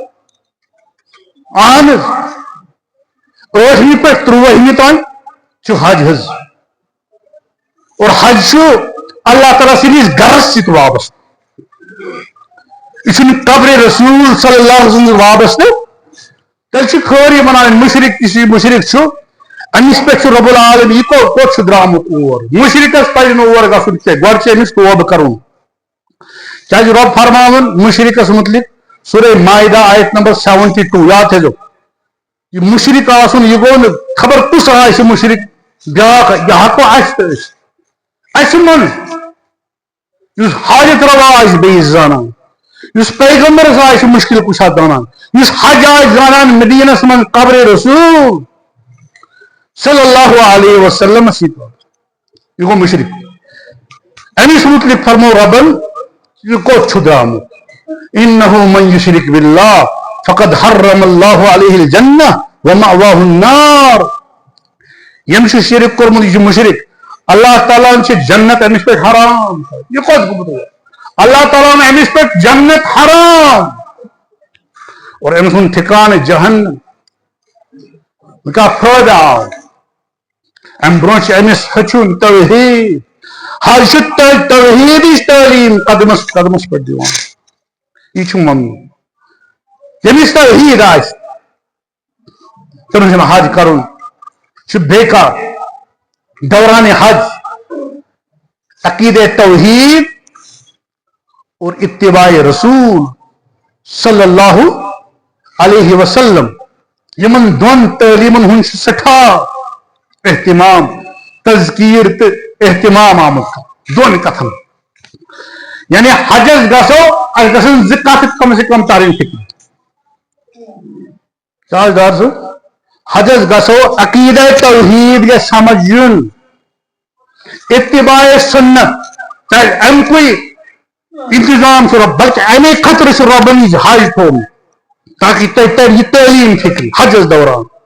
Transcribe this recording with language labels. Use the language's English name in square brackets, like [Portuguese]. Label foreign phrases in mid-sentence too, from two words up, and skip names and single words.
[Kashmiri] اہن حظ 8ویں پٮ۪ٹھ 13ویں تام چھُ حج حظ اور حج چھُ اللہ تعالیٰ سٕنٛدِس گرس سۭتۍ وابستہٕ یہ چھُنہٕ قبرِ رسول [Arabic] صلی اللہ علیہ وسلم [Kashmiri] وابستہٕ تیٚلہِ چھِ خٲری ونان مشرق یُس یہِ مشرق چھُ أمِس پٮ۪ٹھ چھُ رب العالمین یہِ کوٚت چھُ درٛامُت اور مشرقس پزِ نہٕ اور گژھُن کینٛہہ گۄڈٕ چھُ أمِس توبہٕ کرُن کیازِ رب فرماوُن مشرقس متعلق سورہ مائدہ آیت نمبر 72 یاد تھٲیزیو یہ مشرق آسُن یہِ گوٚو نہٕ خبر کُس آسہِ مشرق بیاکھ یہِ ہٮ۪کو اَسہِ تہِ ٲسِتھ اَسہِ منٛز یُس حاجت روا آسہِ بیٚیِس زانان یُس پیغمبرس آسہِ مشکل کُشا زانان یُس حج آسہِ زانان مدینس منٛز قبرِ رسول [Arabic] صلی اللہ علیہ وسلم [Kashmiri] سۭتۍ یہِ گوٚو مشرق أمِس متعلق فرمو ربن یہِ کوٚت چھُ درٛامُت [Arabic] انه من يشرك بالله فقد حرم الله عليه الجنة ومأواه النار [Kashmiri] یم چھُ شرک کوٚرمُت یہِ چھُ مشرق اللہ تعالیٰ چھِ جنت أمِس پٮ۪ٹھ حرام یہِ کوٚت گوٚمُت اللہ تعالیٰ أمِس پٮ۪ٹھ جنت حرام اور أمۍ سُنٛد ٹھِکانہٕ جہنم کیٛاہ فٲیدٕ آو امہِ برونٛہہ چھُ أمِس ہیٚچھُن توحیٖد حج چھُ توحیٖدٕچ تعلیٖم قدمس قدمس پٮ۪ٹھ دِوان یہ چھُ ممنوع ییٚمِس توحیٖد آسہِ تٔمِس چھُنہٕ حج کرُن چھُ بیکار دوران حج عقیدہ توحید اور اتباع رسول [Arabic] صلی اللہ علیہ وسلم [Kashmiri] یمن دون تعلیمن ہن سٹھا اہتمام تذکیر تو اہتمام آمت دون کتن یعنی حجس گژھو اس گژھن زٕ کتھ کم سے کم ترٕنۍ فکر تاجدار صٲب حجس گژھو عقیدہ توحید گژھِ سمجھ یُن اتباع سنت امکُے انتظام چھُ رب بلکہ امے خٲطرٕ چھُ رۄبن یہِ حج تھوٚومُت تاکہ تۄہہِ ترِ یہِ تعلیٖم فکر حجس دوران